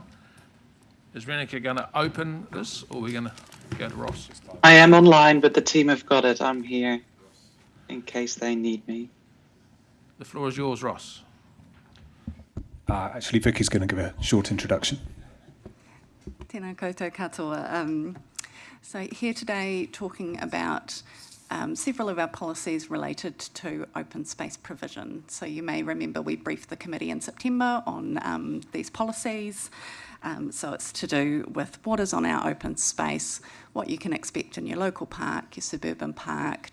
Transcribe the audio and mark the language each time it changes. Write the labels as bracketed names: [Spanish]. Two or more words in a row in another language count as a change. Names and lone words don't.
[English] Is Reneke going to open this, or are we going to go to Ross? I am online, but the team have got it. I'm here in case they need me. The floor is yours, Ross. Actually, Vicky's going to give a short introduction. [Māori] Tēnā koutou katoa. [English] So here today talking about several of our policies related to open space provision. So you may remember we briefed the committee in September on these policies. So it's to do with what is on our open space, what you can expect in your local park, your suburban park.